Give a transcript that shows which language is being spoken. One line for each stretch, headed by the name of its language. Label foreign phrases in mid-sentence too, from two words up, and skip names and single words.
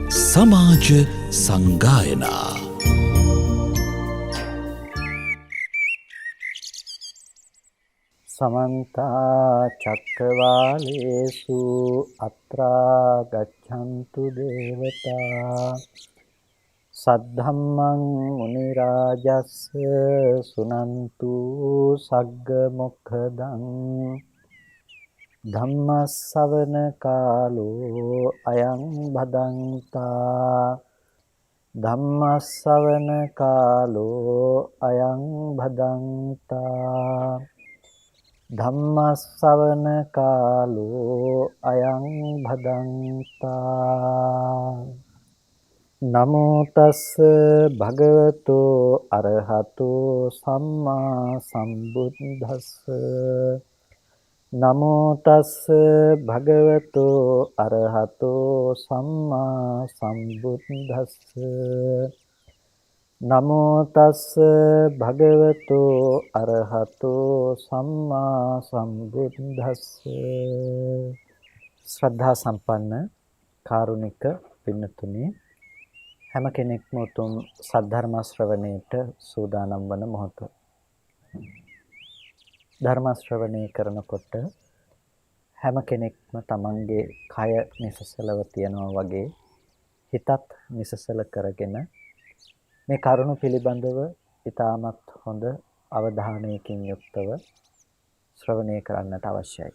Sinhala: සමාජ සංගායනා
Pali: समन्त चक्रवालेषु अत्रा गच्छन्तु देवता सद्धम्मं मुनिराजस्य सुनन्तु सग्ग मोक्खदं धम्मස්සවන කාලෝ අයං භදන්තා ධම්මස්සවන කාලෝ අයං භදන්තා ධම්මස්සවන කාලෝ අයං භදන්තා නමෝ තස්ස භගවතෝ අරහතෝ සම්මා සම්බුද්දස්ස නමෝ තස්ස භගවතෝ අරහතෝ සම්මා සම්බුද්දස්ස නමෝ තස්ස භගවතෝ අරහතෝ සම්මා සම්බුද්දස්ස
Sinhala: ශ්‍රද්ධා සම්පන්න කාරුණික පින්නතුනි හැම කෙනෙක්ම උතුම් සද්ධර්ම ශ්‍රවණයට සූදානම් වන මොහොත ධර්ම ශ්‍රවණය කරනකොට හැම කෙනෙක්ම තමන්ගේ කය නිසසලව තියනවා වගේ හිතත් නිසසල කරගෙන මේ කරුණ පිළිබඳව ඉතාමත් හොඳ අවධානයකින් යුක්තව ශ්‍රවණය කරන්නට අවශ්‍යයි.